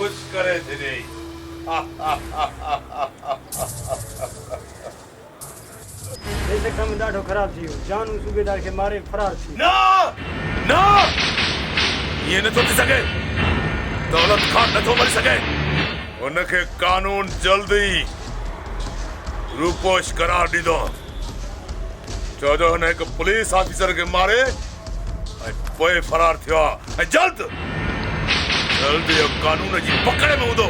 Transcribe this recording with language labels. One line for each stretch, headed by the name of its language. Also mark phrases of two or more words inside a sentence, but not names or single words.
Sindhi: करे छॾे। वैसे कम ॾाढो ख़राब थी वियो। जानू सूबेदार खे मारे फरार थी। ना ना ये नथो थी सघे। दौलत खान नथो मरी सघे। उनखे कानून जल्दी रूपोश करार ॾींदो। छो जो हुन हिकु पुलिस ऑफिसर खे मारे ऐं पोइ फरार थियो आहे। ऐं जल्दी कानून जी पकड़ में हूंदो।